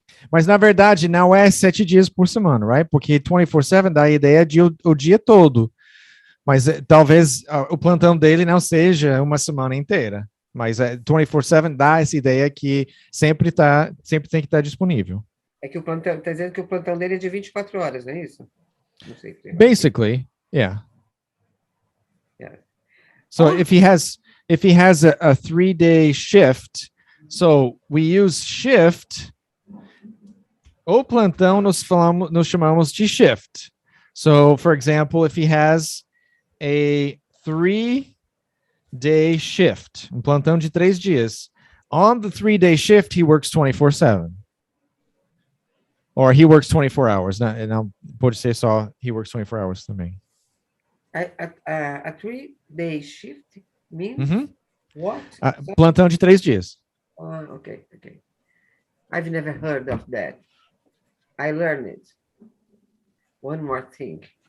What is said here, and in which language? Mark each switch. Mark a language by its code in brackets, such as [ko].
[pt] Mas, na verdade, não é 7 dias por semana, right? Porque 24/7 dá a ideia de o dia todo. Mas talvez o plantão dele não seja uma semana inteira. Mas 24/7 dá essa ideia que sempre tem que estar disponível. É que o plantão, está dizendo que o plantão dele é de 24 horas, não é isso? Não sei. [en] Basically, yeah. Yeah. So if he has a 3-day shift, so we use shift. [pt] O plantão nos chamamos de shift. [en] So, for example, if he has a 3-day shift, plantão de 3 dias, on the 3-day shift, he works 24/7. Or he works 24 hours. [pt] Não pode ser só he works 24 hours também. [en] A 3-day shift means what? [pt] Plantão de 3 dias. [en] Okay. I've never heard of that. I learned it. One more thing.